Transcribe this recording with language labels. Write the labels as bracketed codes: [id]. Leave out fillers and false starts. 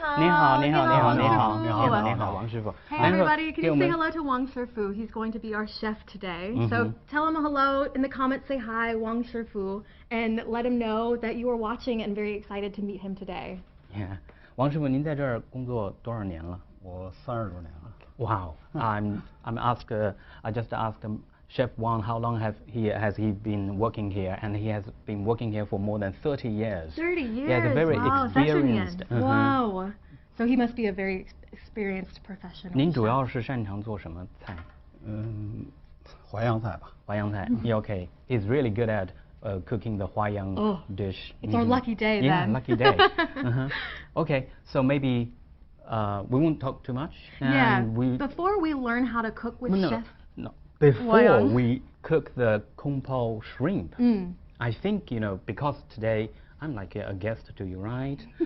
[zh] 你好，你好，你好，你好，你好，你好，王师傅。 [en] Hey everybody, can you say hello to Wang Shifu? He's going to be our chef today. So tell him hello in the comments, say hi, Wang Shifu, and let him know that you are watching and very excited to meet him today. Yeah. [zh] 王师傅，您在这儿工作多少年了？我30多年了。 [en] Wow. I just asked Chef Wang how long has he been working here, and he has been working here for more than 30 years. 30 years. He has a very experienced. Wow. So he must be a very experienced professional. [zh] 您主要是擅长做什么菜？淮扬菜吧。淮扬菜。 [en] Yeah, okay. He's really good at cooking the Huaiyang dish. It's our lucky day then. Yeah, lucky day. Okay, so maybe we won't talk too much. Before we learn how to cook with Chef. No. Before we cook the Kung Pao shrimp, I think because today I'm like a guest to you, right?